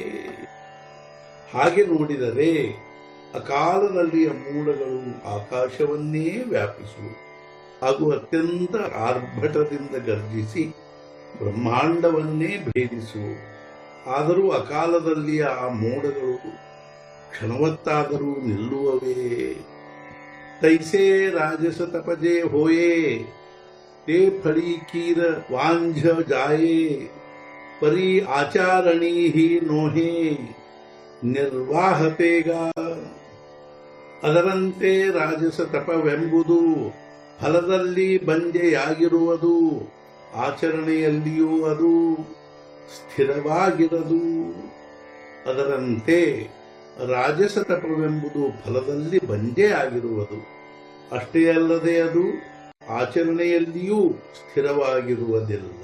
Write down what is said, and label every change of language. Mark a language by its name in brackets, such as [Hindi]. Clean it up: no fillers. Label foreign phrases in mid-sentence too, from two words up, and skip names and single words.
[Kannada] ಹಾಗೆ ನೋಡಿದರೆ ಅಕಾಲದಲ್ಲಿಯ ಮೋಡಗಳು ಆಕಾಶವನ್ನೇ ವ್ಯಾಪಿಸುವ ಹಾಗೂ ಅತ್ಯಂತ ಆರ್ಭಟದಿಂದ ಗರ್ಜಿಸಿ ಬ್ರಹ್ಮಾಂಡವನ್ನೇ ಭೇದಿಸುವ। ಆದರೂ ಅಕಾಲದಲ್ಲಿಯ ಆ ಮೋಡಗಳು ಕ್ಷಣವತ್ತಾದರೂ ನಿಲ್ಲುವವೇ? [Marathi] तैसे राजस तपजे होये ते फळी कीर वांझ जाये परी आचारणी ही नोहे ನಿರ್ವಾಹತೆಗಾ। [Kannada] ಅದರಂತೆ ರಾಜಸ ತಪವೆಂಬುದು ಫಲದಲ್ಲಿ ಬಂಜೆಯಾಗಿರುವುದು, ಆಚರಣೆಯಲ್ಲಿಯೂ ಅದು ಸ್ಥಿರವಾಗಿರದು। ಅದರಂತೆ ರಾಜಸ ತಪವೆಂಬುದು ಫಲದಲ್ಲಿ ಬಂಜೆಯಾಗಿರುವುದು, ಅಷ್ಟೇ ಅಲ್ಲದೆ ಅದು ಆಚರಣೆಯಲ್ಲಿಯೂ ಸ್ಥಿರವಾಗಿರುವುದಿಲ್ಲ।